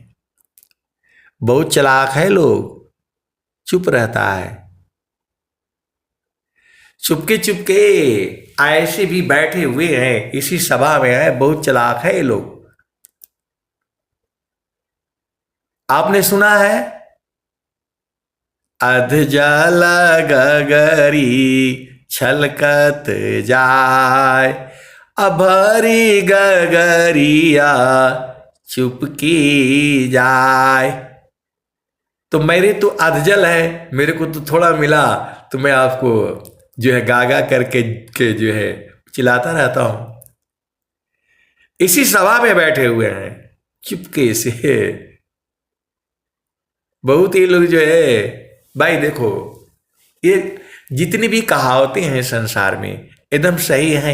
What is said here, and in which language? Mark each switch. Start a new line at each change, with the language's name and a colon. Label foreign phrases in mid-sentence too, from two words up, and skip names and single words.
Hindi: बहुत चालाक है लोग, चुप रहता है, चुपके चुपके ऐसे भी बैठे हुए हैं इसी सभा में है, बहुत चालाक है ये लोग। आपने सुना है अध जल गगरी छलकत जाय अभरी गगरिया चुपकी जाय। तो मेरे तो अधजल है, मेरे को तो थोड़ा मिला, तो मैं आपको जो है गागा करके के जो है चिल्लाता रहता हूं। इसी सभा में बैठे हुए हैं चुपके से। बहुत ही लोग जो है भाई देखो, ये जितनी भी कहावतें हैं संसार में एकदम सही हैं।